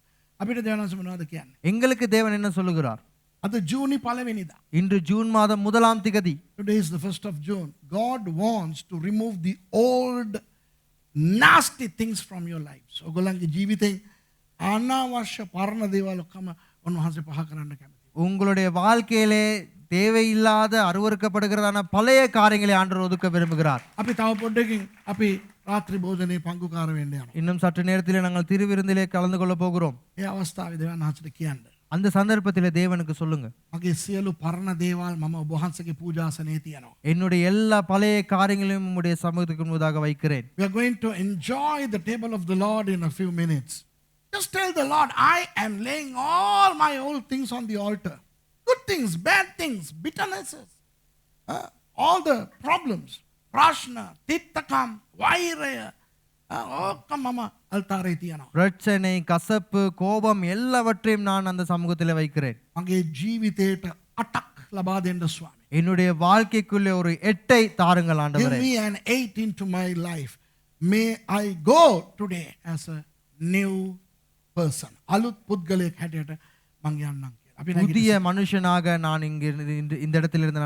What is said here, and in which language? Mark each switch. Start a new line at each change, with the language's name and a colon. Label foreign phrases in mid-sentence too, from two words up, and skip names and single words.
Sinhala: අපිට දෙවනස් මොනවද කියන්නේ?
Tamil: எங்களுக்கு தேவன் என்ன சொல்லுகிறார்?
Sinhala: අද ජූනි 1 වෙනිදා.
Tamil: இன்று ஜூன் மாதம் 1ஆம் திகதி.
English: Today is the 1st of June. God wants to remove the old nasty things from your lives.
Sinhala: ඔයගොල්ලන්ගේ ජීවිතෙන් අනවශ්‍ය පරණ දේවල් ඔක්කොම උන්වහන්සේ පහ කරන්න කැමතියි.
Tamil: உங்களுடைய வாழ்க்கையிலே தேவையில்லாத அருவருக்கப்படுகிறதான பழைய காரியங்களை ஆண்டவர் ஒதுக்க விரும்புகிறார்.
Sinhala: අපි තව පොඩ්ඩකින් අපි රාත්‍රී භෝජනේ පංගුකාර වෙන්න යනවා.
Tamil: இன்னும் சற்று நேரத்திலே நாங்கள் திருவிருந்திலே கலந்து கொள்ள போகிறோம்.
Sinhala: ඒ අවස්ථාවේ දෙවියන් වහන්සේට කියන්න.
Tamil: அந்த சந்தர்ப்பத்திலே தேவனுக்கு சொல்லுங்க,
Sinhala: මගේ සියලු පරණ දේවල් මම ඔබ වහන්සේගේ පූජාසනයේ තියනවා.
Tamil: என்னுடைய எல்லா பழைய காரியங்களையும் உம்முடைய சமூகத்துக்கு முன்பதாக வைக்கிறேன்.
English: We are going to enjoy the table of the Lord in a few minutes. Just tell the Lord, I am laying all my old things on the altar. Good things, bad things, bitternesses, all the problems,
Sinhala: ප්‍රශ්න, තිත්තකම, වෛරය, ඔක්කොම මම අල්තාරේ තියනවා.
Tamil: பிரச்சனை, கசப்பு, கோபம் எல்லாவற்றையும் நான் அந்த சமூகத்தில் வைக்கிறேன்.
Sinhala: මගේ ජීවිතයට 8ක් ලබා දෙන්න ස්වාමී.
Tamil: என்னுடைய வாழ்க்கைக்குள்ளே ஒரு 8ஐ தாருங்கள்
English: Give
Tamil: ஆண்டவரே.
English: me an 8 into my life. May I go today as a new person.
Sinhala: අලුත් පුද්ගලයෙක් හැටියට මං යන්නම් කියලා. අපි
Tamil: புதிய மனுஷனாக நான் இங்க இந்த இடத்திலிருந்து நான்